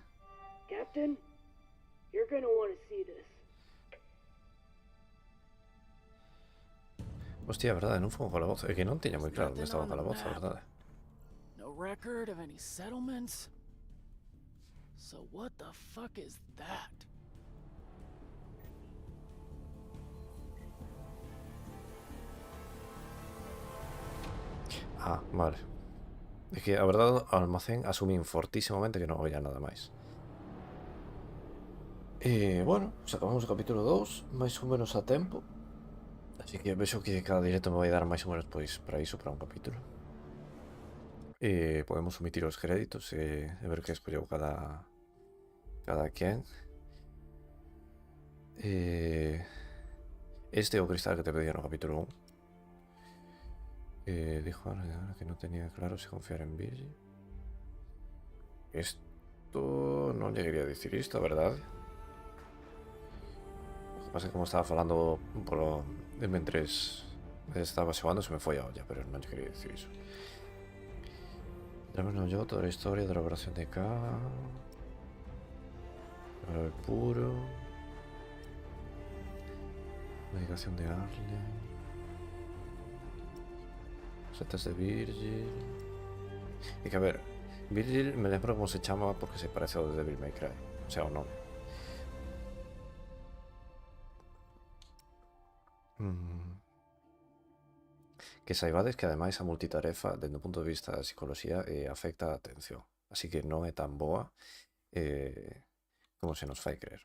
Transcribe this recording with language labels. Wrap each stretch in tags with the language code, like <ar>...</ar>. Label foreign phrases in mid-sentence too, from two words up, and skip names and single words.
<en>Captain, you're gonna want to see this.</en> <gl>Hostia, verdade, non foi un calabozo. É que non tiña moi claro onde estaba o calabozo, verdade.</gl> <en>No record of any settlements? So what the fuck is that?</en> <gl>Ah, vale. É que a verdade, o almacén asumín fortísimamente que non había nada máis. E,</gl> <es>bueno, pues</es> <gl>acabamos o capítulo 2, máis ou menos a tempo. Así que vexo que cada directo me vai dar máis ou menos pois para iso, para un capítulo. E podemos omitir os créditos e ver que escolleu cada quen. Este é o cristal que te pedía no capítulo 1.</gl> <es>Dijo ahora que no tenía claro si confiar en Virgil. Esto no llegaría a decir esto, ¿verdad? Lo que pasa es que como estaba falando mientras estaba xogando</es> <gl>se me foi a olla, pero non quería</gl> <es>decir eso. Tenemos yo toda la historia de la operación de K. El puro. Medicación de Arlen. Setas de Virgil.</es> <gl>Y que a ver, Virgil me lembro como se chama porque se parece ao de Devil May Cry.</gl> <es>O sea,</es> <gl>o nome. Que saibades que ademais a multitarefa dende o punto de vista da psicología afecta a atención. Así que non é tan boa como se nos fai creer.</gl>